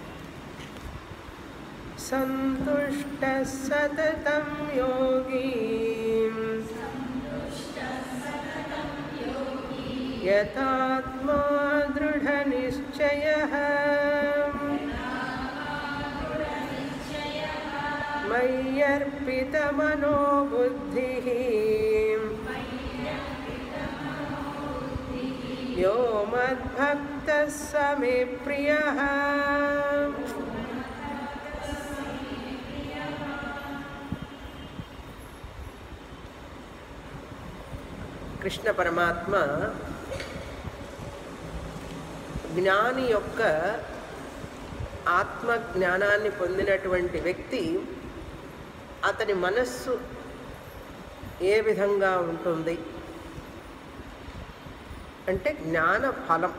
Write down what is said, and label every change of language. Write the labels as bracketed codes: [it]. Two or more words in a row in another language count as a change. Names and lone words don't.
[sa] सन्तुष्टः सततं योगी यतात्मा दृढनिश्चयः मय्यर्पितमनो बुद्धिः यो मद्भक्तः स मे प्रियः। [te] కృష్ణ పరమాత్మ జ్ఞాని యొక్క ఆత్మ జ్ఞానాన్ని పొందినటువంటి వ్యక్తి అతని మనస్సు ఏ విధంగా ఉంటుంది అంటే జ్ఞాన ఫలం.